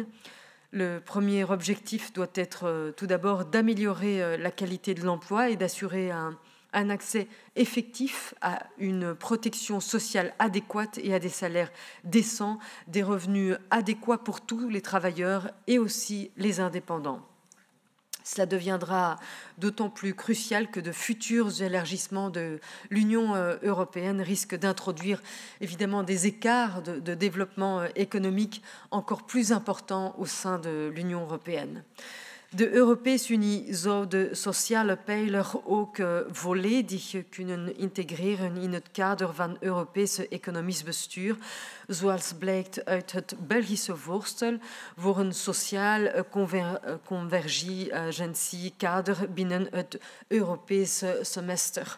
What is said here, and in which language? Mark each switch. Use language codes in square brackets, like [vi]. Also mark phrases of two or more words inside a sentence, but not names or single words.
[fr] Le premier objectif doit être tout d'abord d'améliorer la qualité de l'emploi et d'assurer un accès effectif à une protection sociale adéquate et à des salaires décents, des revenus adéquats pour tous les travailleurs et aussi les indépendants. Cela deviendra d'autant plus crucial que de futurs élargissements de l'Union européenne risquent d'introduire évidemment des écarts de développement économique encore plus importants au sein de l'Union européenne. [nl] De Europese Unie zou de sociale pijler ook volledig kunnen integreren in het kader van Europese economisch bestuur, zoals blijkt uit het Belgische voorstel voor een sociaal convergentiekader binnen het Europese semester.